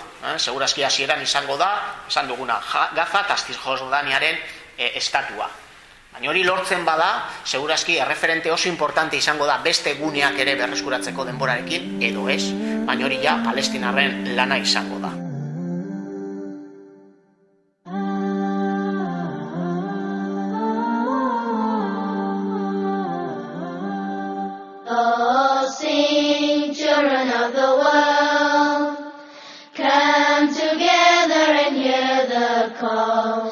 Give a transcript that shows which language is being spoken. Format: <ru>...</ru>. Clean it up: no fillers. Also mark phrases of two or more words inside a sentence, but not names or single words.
<eu>Segurazki hasieran izango da, esan duguna, Gaza eta Cisjordaniaren estatua. Baina hori lortzen bada, segurazki erreferente oso importante izango da beste guneak ere berreskuratzeko denborarekin, edo ez, baina hori ja palestinarren lana izango da.</eu> <en>Oh, sing, children of the world, come together and hear the call.</en>